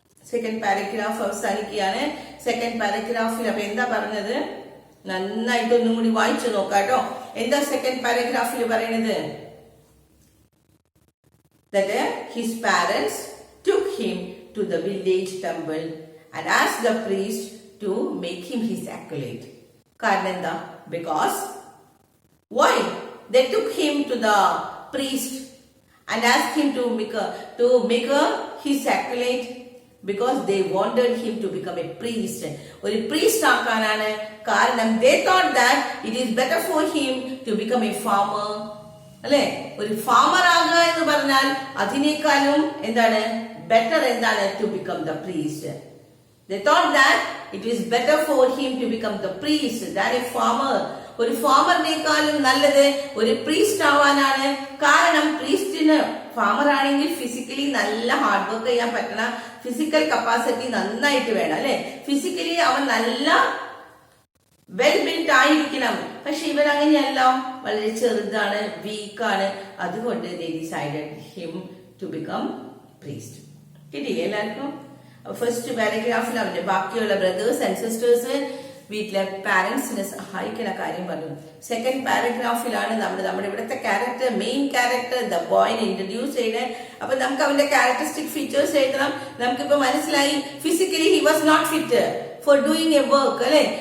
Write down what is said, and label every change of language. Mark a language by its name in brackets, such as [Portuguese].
[Malayalam] Second paragraph അവസാനിക്കുകയാണ്. Second പാരഗ്രാഫിൽ അപ്പൊ എന്താ പറഞ്ഞത്? നന്നായിട്ട് ഒന്നും കൂടി വായിച്ചു നോക്കാട്ടോ. എന്താ സെക്കൻഡ് പാരഗ്രാഫിൽ പറയുന്നത്? [English] That his parents took him to the village temple and asked the priest to make him his acolyte. [Malayalam] കാരണം എന്താ? [English] Because why they took him to the priest and asked him to make his acolyte? Because they wanted him to become a priest. [Malayalam] ഒരു priest ആക്കാനാണ്. [English] കാരണം they thought that it is better for him to become a farmer. [Malayalam] അല്ലെ? ഒരു farmer ആകുക എന്ന് പറഞ്ഞാൽ അതിനേക്കാളും എന്താണ് better എന്താണ്? [English] to become the priest. They thought that it is better for him to become the priest than a farmer. [Malayalam] ഒരു ഫാമറിനേക്കാളും നല്ലത് ഒരു പ്രീസ്റ്റ് ആവാനാണ്. കാരണം പ്രീസ്റ്റിന്, ഫാമർ ആണെങ്കിൽ ഫിസിക്കലി നല്ല ഹാർഡ് വർക്ക് ചെയ്യാൻ പറ്റണ ഫിസിക്കൽ കപ്പാസിറ്റി നന്നായിട്ട് വേണം, അല്ലെ? ഫിസിക്കലി അവൻ നല്ല വെൽ ബിൽറ്റ് ആയിരിക്കണം. പക്ഷെ ഇവൻ അങ്ങനെയല്ല, വളരെ ചെറുതാണ്, വീക്കാണ്. [English] അതുകൊണ്ട് they decided him to become priest. [Malayalam] കിട്ടിയില്ലേ എല്ലാവർക്കും? ഫസ്റ്റ് പാരഗ്രാഫിൽ അവന്റെ ബാക്കിയുള്ള ബ്രദേഴ്സ് ആൻഡ് സിസ്റ്റേഴ്സ് വീട്ടിലെ പാരന്റ്സിനെ സഹായിക്കുന്ന കാര്യം പറഞ്ഞു. സെക്കൻഡ് പാരഗ്രാഫിലാണ് നമ്മുടെ ഇവിടുത്തെ മെയിൻ ക്യാരക്ടർ ദ ബോയിനെ ഇൻട്രൊഡ്യൂസ് ചെയ്ത്. അപ്പൊ നമുക്ക് അവന്റെ ക്യാരക്ടറിസ്റ്റിക് ഫീച്ചേഴ്സ് എഴുതണം. നമുക്കിപ്പോ മനസ്സിലായി [English] physically he was not fit for doing a work, [Malayalam] അല്ലെ?